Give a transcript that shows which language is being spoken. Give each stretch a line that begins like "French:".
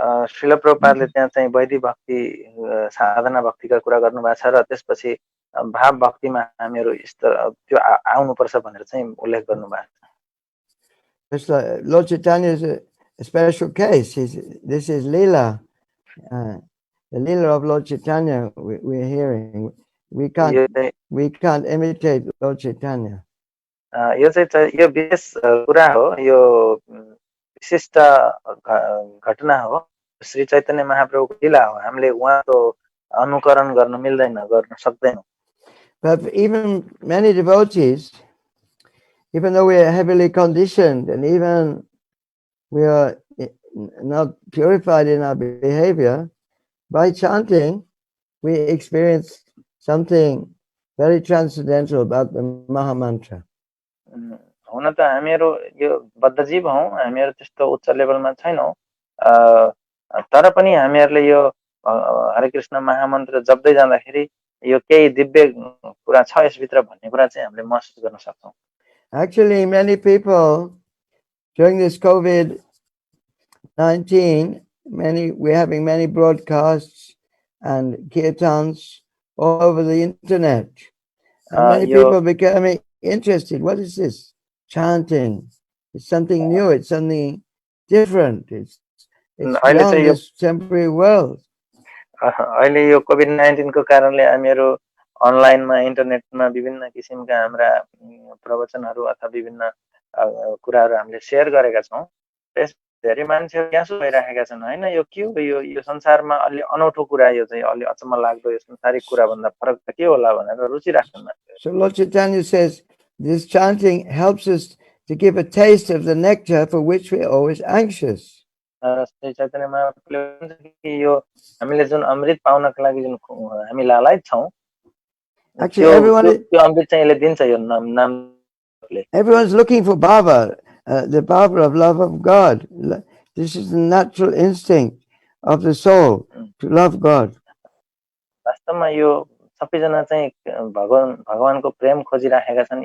Nepali: श्रील प्रभुपादले त्यहाँ चाहिँ वैदिक भक्ति साधना भक्तिका कुरा गर्नुभएको छ र त्यसपछि भाव भक्तिमा हामीहरू त्यो आउनुपर्छ भनेर चाहिँ उल्लेख गर्नुभएको छ.
English: It's like Lord Chaitanya is a special case. This is Leela. The Leela of Lord Chaitanya we're hearing. We can't imitate Lord Chaitanya.
Nepali: यो चाहिँ यो विशेष कुरा हो, यो विशिष्ट घटना हो, श्री चैतन्य महाप्रभुको लीला हो. हामीले उहाँको अनुकरण गर्न मिल्दैन, गर्न सक्दैनौँ.
English: But even many devotees, even though we are heavily conditioned and even we are not purified in our behavior, by chanting, we experience something very transcendental about the Maha Mantra.
Nepali: हुन त हामीहरू यो बद्ध जीव हौं, हामीहरू त्यस्तो उच्च लेभलमा छैनौं, तर पनि हामीहरूले यो हरे कृष्ण महामन्त्र जप्दै जाँदाखेरि यो केही दिव्य कुरा छ यसभित्र भन्ने कुरा चाहिँ हामीले महसुस गर्न सक्छौं.
English: Actually, many people during this COVID-19, we're having many broadcasts and kirtans all over the internet. And many people becoming interested. What is this? Chanting. It's something new. It's something different. It's beyond this temporary world.
Nepali: अहिले यो COVID-19 को कारणले हामीहरू अनलाइनमा इन्टरनेटमा विभिन्न किसिमका हाम्रा प्रवचनहरू अथवा विभिन्न कुराहरू हामीले शेयर गरेका छौं. त्यस धेरै मान्छेहरू ग्यासो भइरहेका छन् हैन. यो के हो, यो संसारमा अलि अनौठो कुरा, यो चाहिँ अलि अचम्म लाग्दो, यो संसारिक कुरा भन्दा फरक के होला भनेर रुचि राख्छन्.
English: So Lord Chaitanya says this chanting helps us to give a taste of the nectar for which we are always anxious.
Nepali: Shri Chaitanya महाप्रभुले भन्छ कि यो हामीले जुन अमृत पाउनको लागि जुन हामी लालायत छौं,
English: actually
Nepali: अमृत चाहिँ यसले दिन्छ. यो नामले
English: everyone's looking for bhava, the bhava of love of God. This is the natural instinct of the soul to love God.
Nepali: वास्तवमा यो सबैजना चाहिँ भगवानको प्रेम खोजिराखेका छन्.